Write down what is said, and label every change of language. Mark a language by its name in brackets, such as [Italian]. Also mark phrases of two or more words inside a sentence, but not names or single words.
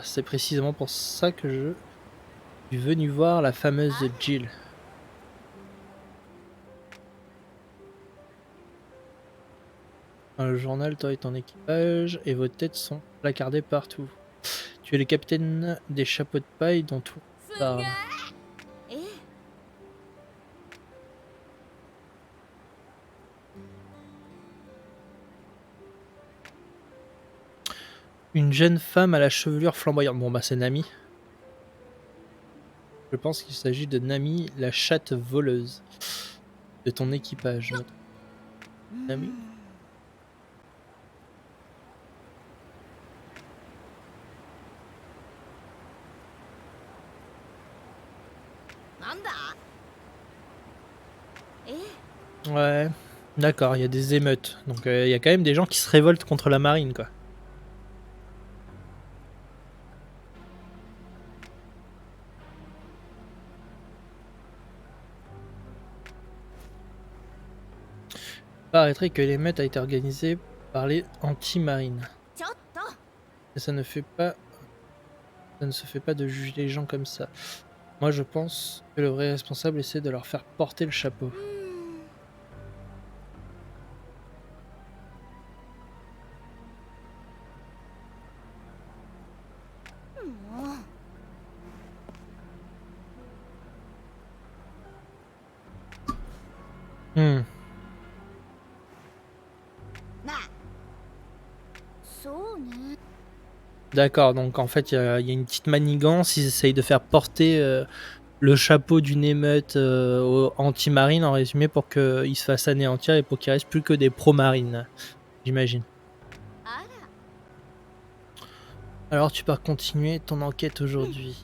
[French] C'est précisément pour ça que je suis venu voir la fameuse Jill. Dans le journal, toi et ton équipage, et vos têtes sont placardées partout. Tu es le capitaine des chapeaux de paille dont tout [Japanese] すげ [French] parle. ええ Une jeune femme à la chevelure flamboyante. Bon bah c'est Nami. Je pense qu'il s'agit de Nami, la chatte voleuse de ton équipage. Nami. [Japanese] なんだえ [French] Ouais, d'accord, il y a des émeutes. Donc il y a quand même des gens qui se révoltent contre la marine quoi. Il paraîtrait que l'émeute a été organisée par les anti-marines. [Japanese] ちょっと [French] Et ça ne se fait pas de juger les gens comme ça. Moi je pense que le vrai responsable essaie de leur faire porter le chapeau. [Japanese] うーん もう Hmm. なあそうね [French] D'accord, donc en fait, il y a une petite manigance. Ils essayent de faire porter le chapeau d'une émeute anti-marine, en résumé, pour qu'il se fasse anéantir et pour qu'il reste plus que des pro-marines, j'imagine. あ Alors, tu pars continuer ton enquête aujourd'hui.